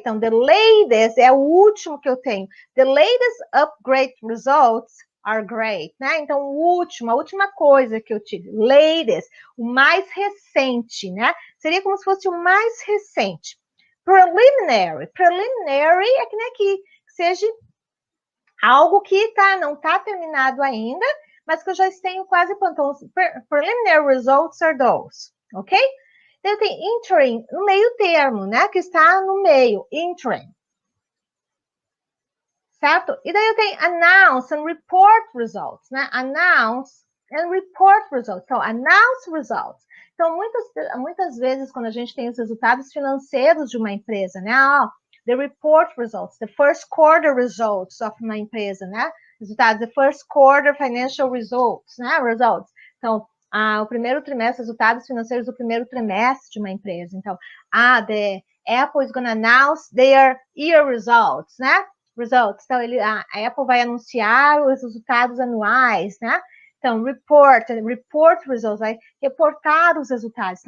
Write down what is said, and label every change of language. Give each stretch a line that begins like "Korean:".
Portuguese: Então,
English: the latest
Portuguese: é o último que eu tenho.
English: The latest upgrade results are great, né?
Portuguese: Então, a última coisa que eu tive, latest, o mais recente, né? Seria como se fosse o mais recente. Preliminary é que nem aqui, que seja algo que não está terminado ainda, mas que eu já tenho quase pronto.
English: Então, preliminary results are those, ok?
Portuguese: Então, tem interim no meio termo, né? Que está no meio, interim. Certo? E daí eu tenho
English: announce and report results,
Portuguese: né?
English: Announce and report results. Então, announce results.
Portuguese: Então, muitas vezes, quando a gente tem os resultados financeiros de uma empresa, né?
English: The report results, the first quarter results of
Portuguese: uma empresa,
English: né? Resultados, the first quarter financial results, né? Results.
Portuguese: Então, o primeiro trimestre, resultados financeiros do primeiro trimestre de uma empresa.
English: Então, the Apple is going to announce their year results, né? Results.
Portuguese: Então, a Apple vai anunciar os resultados anuais, né? Então,
English: report results,
Portuguese: vai reportar os resultados.